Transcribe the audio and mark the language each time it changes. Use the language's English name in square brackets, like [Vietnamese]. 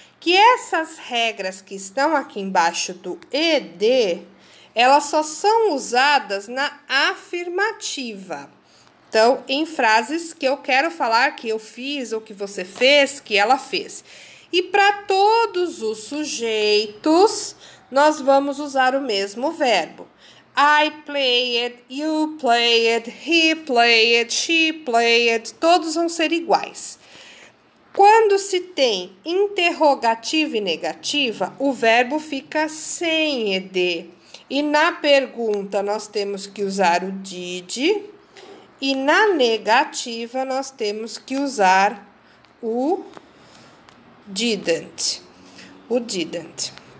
[Portuguese] Que essas regras que estão aqui embaixo do ED, elas só são usadas na afirmativa. Então, em frases que eu quero falar que eu fiz, ou que você fez, que ela fez. E para todos os sujeitos, nós vamos usar o mesmo verbo. [English] I played, you played, he played, she played, [Portuguese] todos vão ser iguais. Quando se tem interrogativa e negativa, o verbo fica sem ED. E na pergunta nós temos que usar o did, e na negativa nós temos que usar o didn't. O didn't.